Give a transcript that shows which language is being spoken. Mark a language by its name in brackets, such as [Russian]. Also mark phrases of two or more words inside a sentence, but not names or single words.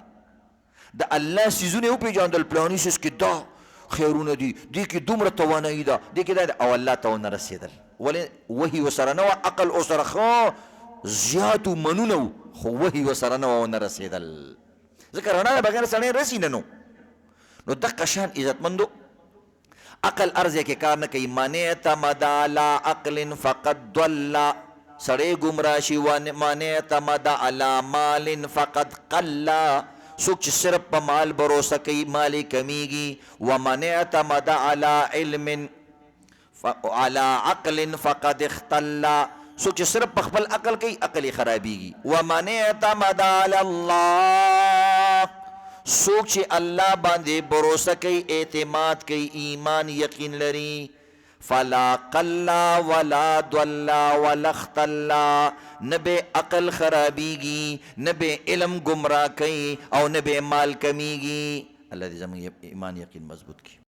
[Pashto] د الله څیزونه یې وپېژندل، پلاني څیز کې دا خیرونه دي، دې کې دومره توانایي ده، دې کې دا ده، او الله ته ونه رسېدل. ولې؟ وحي ورسره نه وه، عقل ورسره ښه زیاتو منونه و، خو وحي ورسره نه وه، ونه رسېدل. ځکه رڼا نه بغیر سړی رسي نه. نو دقه شان عزتمندو عقل ارزه کې کار نه کوي. [Arabic] من اعتمد علی عقل فقد ضل، [Pashto] سړی ګمراه شي. [Arabic] من اعتمد علی مال فقد قل، [Pashto] څوک چې صرف په مال بروسه کوي مال یې کمیږي. [Arabic] ومن اعتمد علی علم علی عقل فقد اختل، [Pashto] څوک چې صرف په خپل عقل کوي عقل یې خرابېږي. [Arabic] ومن اعتمد علی الله، [Pashto] څوک چې الله باندې بروسه کوي، اعتماد کوي، ایمان یقین لري. [Arabic] فلا قل ولا ضل ولا اختل، [Pashto] نه به عقل خرابېږي، نه به علم گمراه کوي، او نه به مال کمیږي. الله دې زموږ ایمان یقین مضبوط کړي.